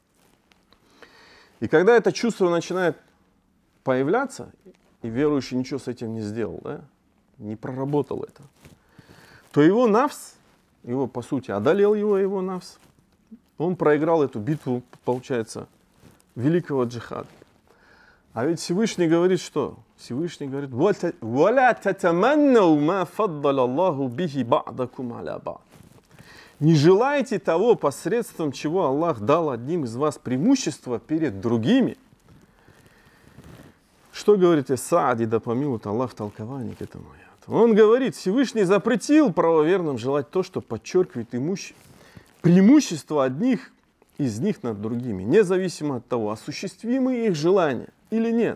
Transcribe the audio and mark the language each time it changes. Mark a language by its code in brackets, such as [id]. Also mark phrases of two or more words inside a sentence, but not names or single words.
[ru] И когда это чувство начинает появляться, и верующий ничего с этим не сделал, да, не проработал это, то его нафс, его по сути одолел его нафс, он проиграл эту битву, получается, великого джихада. А ведь Всевышний говорит что? Всевышний говорит: [ar] «ولا تتمنوا ما فضل الله به بعضكم على بعض». [ru] Не желайте того, посредством чего Аллах дал одним из вас преимущество перед другими. Что говорит Саади, да помилует Аллах, в толковании к этому аяту? Он говорит, Всевышний запретил правоверным желать то, что подчеркивает преимущество одних из них над другими, независимо от того, осуществимы их желания или нет.